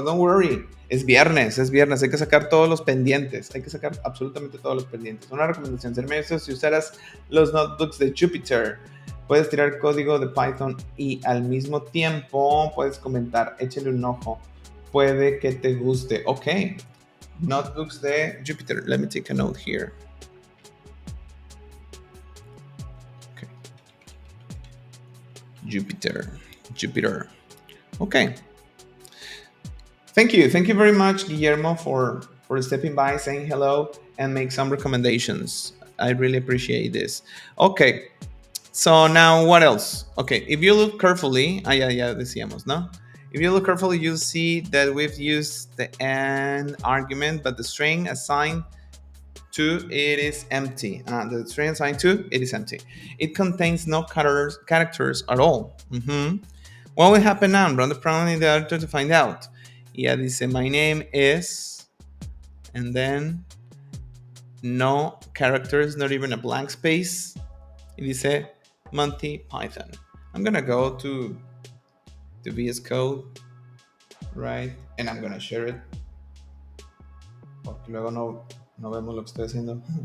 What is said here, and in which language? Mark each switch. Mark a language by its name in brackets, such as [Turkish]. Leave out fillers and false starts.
[English] Don't worry, [Spanish] es viernes, hay que sacar todos los pendientes, hay que sacar absolutamente todos los pendientes. Una recomendación, ser maestro, si usaras los notebooks de Jupyter, puedes tirar código de Python y al mismo tiempo puedes comentar, échale un ojo, puede que te guste. [English] Ok, notebooks de Jupyter, let me take a note here. Jupyter. Okay. Thank you very much, Guillermo, for stepping by, saying hello, and make some recommendations. I really appreciate this. Okay. So now what else? Okay, if you look carefully, [Spanish] ya decíamos, ¿no? [English] If you look carefully, you'll see that we've used the and argument, but the string assigned to it is empty. The string assigned to it is empty. It contains no characters at all. What will happen now? Run the program in the editor to find out. [Spanish] Ya dice, [English] my name is, and then no characters, not even a blank space. [Spanish] Y dice, Monty Python. [English] I'm gonna go to VS Code, right? And I'm gonna share it. [Spanish] Porque luego no vemos lo que estoy haciendo.